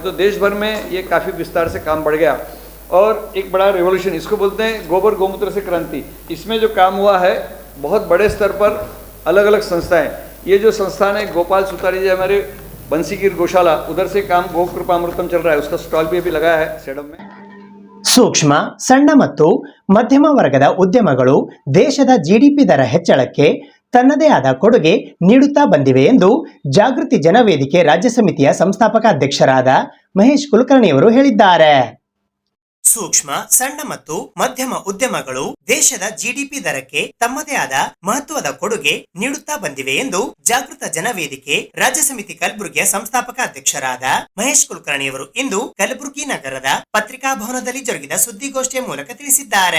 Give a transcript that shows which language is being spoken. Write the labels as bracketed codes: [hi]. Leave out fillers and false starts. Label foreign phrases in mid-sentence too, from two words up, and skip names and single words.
[hi] तो देश भर में ये काफ़ी विस्तार से काम बढ़ गया और एक बड़ा रिवॉल्यूशन, इसको बोलते हैं गोबर गोमूत्र से क्रांति। इसमें जो काम हुआ है बहुत बड़े स्तर पर, अलग अलग संस्थाएं, ये जो संस्थान है गोपाल सुतारी जी हमारे बंसीगिर गौशाला, उधर से काम गो कृपा अमृतम चल रहा है, उसका स्टॉल भी अभी लगाया है सेडम में। [kn] ಸೂಕ್ಷ್ಮ, ಸಣ್ಣ ಮತ್ತು ಮಧ್ಯಮ ವರ್ಗದ ಉದ್ಯಮಗಳು ದೇಶದ ಜಿಡಿಪಿ ದರ ಹೆಚ್ಚಳಕ್ಕೆ ತನ್ನದೇ ಆದ ಕೊಡುಗೆ ನೀಡುತ್ತಾ ಬಂದಿವೆ ಎಂದು ಜಾಗೃತಿ ಜನವೇದಿಕೆ ರಾಜ್ಯ ಸಮಿತಿಯ ಸಂಸ್ಥಾಪಕ ಅಧ್ಯಕ್ಷರಾದ ಮಹೇಶ್ ಕುಲಕರ್ಣಿಯವರು ಹೇಳಿದ್ದಾರೆ. ಸೂಕ್ಷ್ಮ, ಸಣ್ಣ ಮತ್ತು ಮಧ್ಯಮ ಉದ್ಯಮಗಳು ದೇಶದ ಜಿಡಿಪಿ ದರಕ್ಕೆ ತಮ್ಮದೇ ಆದ ಮಹತ್ವದ ಕೊಡುಗೆ ನೀಡುತ್ತಾ ಬಂದಿವೆ ಎಂದು ಜಾಗೃತ ಜನವೇದಿಕೆ ರಾಜ್ಯ ಸಮಿತಿ ಕಲಬುರಗಿಯ ಸಂಸ್ಥಾಪಕ ಅಧ್ಯಕ್ಷರಾದ ಮಹೇಶ್ ಕುಲಕರ್ಣಿಯವರು ಇಂದು ಕಲಬುರಗಿ ನಗರದ ಪತ್ರಿಕಾ ಭವನದಲ್ಲಿ ಜರುಗಿದ ಸುದ್ದಿಗೋಷ್ಠಿಯ ಮೂಲಕ ತಿಳಿಸಿದ್ದಾರೆ.